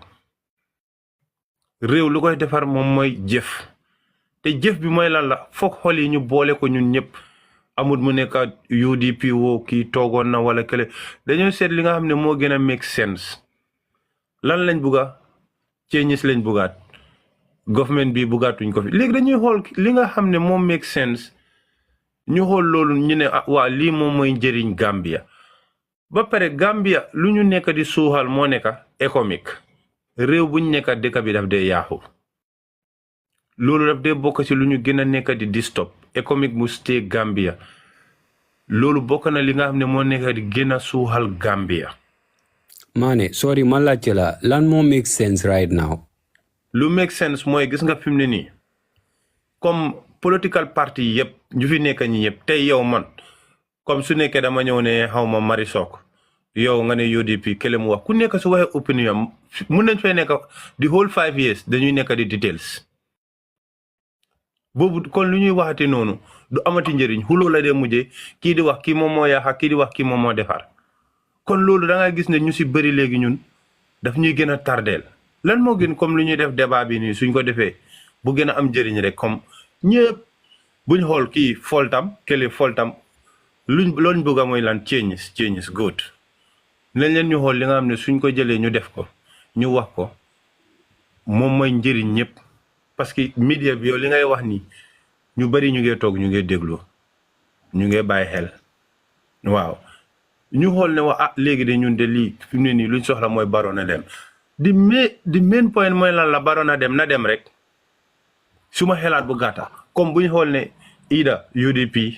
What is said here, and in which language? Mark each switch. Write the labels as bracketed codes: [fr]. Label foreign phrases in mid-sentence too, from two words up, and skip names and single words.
[wo] réew lu koy defar moom mooy jëf te jëf bi mooy lan la foog xol yi ñu boole ko ñun ñëpp amul mu nekk UDP woo kii toogoon na wala kële dañoo seet li nga xam ne moo gën a [en] make sense [wo] lan lañ bugga changes lañ bugaat government bi bugaatuñ ko fi léegi dañuy xool li nga xam ne moom [en] make sense [wo] ñu xool loolu ñu ne waa lii moom mooy njëriñ Gambia ba pare Gambia lu ñu nekk di suuxal moo nekk économique réew buñ nekk dëkk bi daf dee yaaxu loolu daf dee bokk ci lu ñu gën a nekk di stop économique mu stay Gambia loolu bokk na li nga xam ne moo nekk di gën a suuxal Gambia. Mane sorry ma laajte la lan moo [en] make sense right now. [wo] lu [en] make sense [wo] mooy gis nga fi mu ne nii comme [en] political party [wo] yëpp ñu fi nekk ñi yëpp tey yow man comme su nekkee dama ñëw ne xaw ma Marisok yow nga ne UDP kële mu wax ku nekk su waxee opinion mun nañ fay nekk [en] the whole 5 years [wo] dañuy nekk di details boobu kon lu ñuy waxati noonu du amati njëriñ xuloo la dee mujjee kii di wax kii moom moo yaaxa kii di wax kii moom moo defar kon loolu da nga gis ne ñu si bëri léegi ñun daf ñuy gën a tardeel lan moo gën comme lu ñuy def débat bi nii suñ ko defee bu gën a am njëriñ rek comme ñëpp buñ xool kii foltam kële foltam loolu bëgg a mooy lan [en] changes good [wo] nañ leen ñu xool li nga xam ne suñ ko jëlee ñu def ko ñu wax ko moom mooy njëriñ ñëpp parce que media bi yow li ngay wax ni ñu bari ñu ngi toog ñu ngi déglu ñu ngi bàyyi xel waaw ñu xool ne wax léegi de ñun de lii fi mu ne nii luñ soxla mooy Barrow na dem di [en] main point [wo] mooy lan la Barrow na dem rek su ma xelaat bu gàtta comme buñ xool ne ida UDP